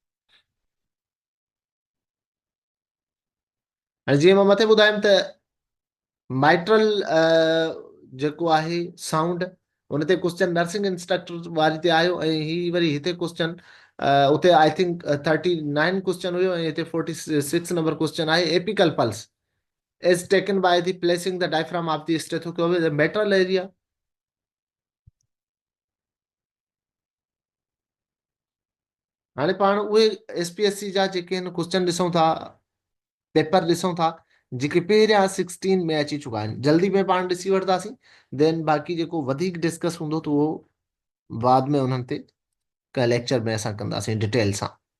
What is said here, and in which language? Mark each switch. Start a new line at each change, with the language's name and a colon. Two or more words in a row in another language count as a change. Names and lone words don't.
Sindhi: हाणे जीअं मां मथे ॿुधायुमि त माइट्रल जेको आहे साउंड, हुन ते
English: question nursing instructor
Sindhi: वारी ते आयो, ऐं ही वरी हिते क्वेश्चन उते
English: I think 39 question
Sindhi: हुयो, ऐं हिते 46
English: number question
Sindhi: आहे।
English: apical pulse is taken by the placing the diaphragm of the stethoscope in the metal area.
Sindhi: हाणे पाण उहे एसपीएससी जा जेके आहिनि क्वेश्चन ॾिसूं था, पेपर ॾिसूं था, जेके पहिरियां 16 में अची चुका आहिनि, जल्दी में पाण ॾिसी वठंदासीं। देन बाक़ी जेको वधीक डिस्कस हूंदो त उहो बाद में उन्हनि ते का लेक्चर में असां कंदासीं डिटेल सां।